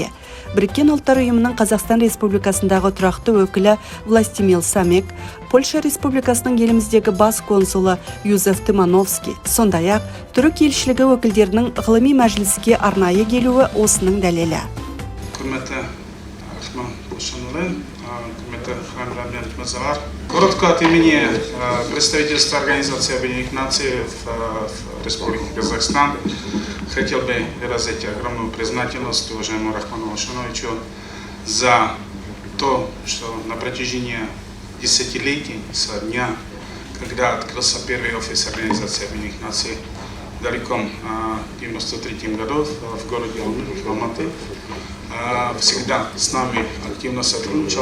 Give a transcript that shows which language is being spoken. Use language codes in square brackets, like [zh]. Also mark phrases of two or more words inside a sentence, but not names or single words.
[kk] Біріккен ұлттар ұйымының Қазақстан Республикасындағы тұрақты өкілі Властимир Самек, Польша Республикасының еліміздегі бас консулы Юзеф Тимановский, сондай-ақ түрік елшілігі өкілдерінің ғылыми мәжіліске арнайы келуі осының дәлелі. Құрметті Рахман Алшанұлы, құрметті храмдармен мырзалар. [ru] Коротко от имени представительства Организации Объединенных Наций в Республике Казахстан хотел бы выразить огромную признательность уважаемому Рахману Алшановичу за то, что на протяжении десятилетий со дня, когда открылся первый офис Организации Объединенных Наций в далеком 1993 году в городе Алматы, всегда с нами активно сотрудничал.